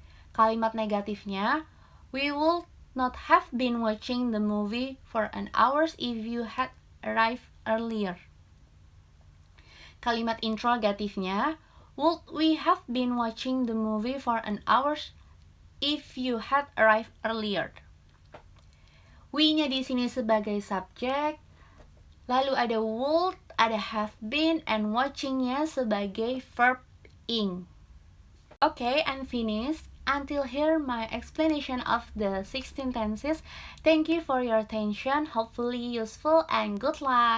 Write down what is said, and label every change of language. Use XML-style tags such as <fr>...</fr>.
<id>Kalimat negatifnya,</id> <en>we would not have been watching the movie for an hour if you had arrived earlier.</en> <id>Kalimat interrogatifnya,</id> <en>would we have been watching the movie for an hour if you had arrived earlier?</en> <id>We-nya di sini sebagai subjek, lalu ada would, ada have been, and watching-nya sebagai verb ing.</id> <en>Okay, I'm finished. Until here my explanation of the 16 tenses. Thank you for your attention. Hopefully useful and good luck.</en>